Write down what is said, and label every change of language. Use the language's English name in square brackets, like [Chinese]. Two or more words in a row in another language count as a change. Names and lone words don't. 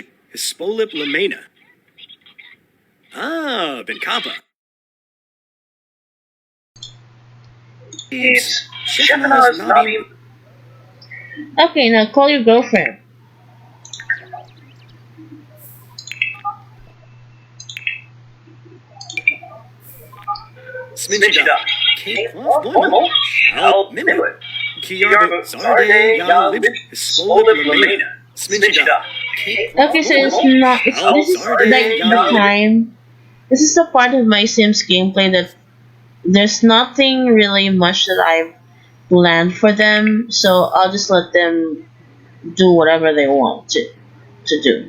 [English] Hispolip Lamena. Ah, Benkapa. Shefana's Nabi. Okay, now call your girlfriend. Sminchida. Cake Mono. Al Minwit. Kiarba. Zarde Ya Libjik. Hispolip Lamena. Sminchida. Okay, so it's not. This is like the time. This is the part of my Sims gameplay that there's nothing really much that I've land for them, so I'll just let them do whatever they want to do.